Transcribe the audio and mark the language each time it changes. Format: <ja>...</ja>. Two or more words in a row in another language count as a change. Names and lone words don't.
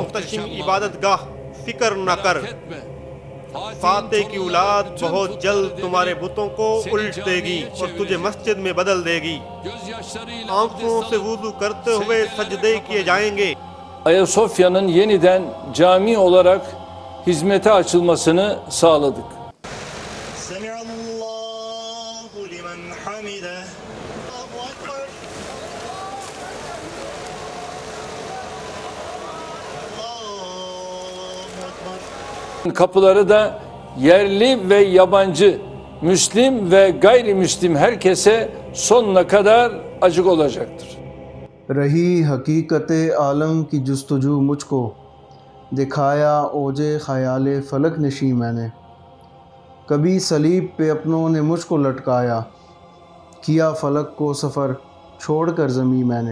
<hi>मुजस्सिम इबादत गाह फिक्र न कर, फाते की औलाद बहुत जल्द तुम्हारे बुतों को उल्ट देगी और तुझे मस्जिद में बदल देगी। आंखों से वुजू करते हुए सजदे किए जाएंगे।</hi> <tr>Ayasofya'nın yeniden cami olarak hizmete açılmasını sağladık.</tr> <ar>سمع الله لمن حمده. الله أكبر. الله أكبر.</ar> <tr>Kapıları da yerli ve yabancı, Müslim ve gayrimüslim herkese sonuna kadar açık olacaktır.</tr> <hi>रही हकीकत आलम की जस्तजू मुझको, दिखाया ओजे ख़याल फ़लक नशी मैंने। कभी सलीब पे अपनों ने मुझको लटकाया, किया फ़लक को सफ़र छोड़ कर ज़मीं मैंने।</hi>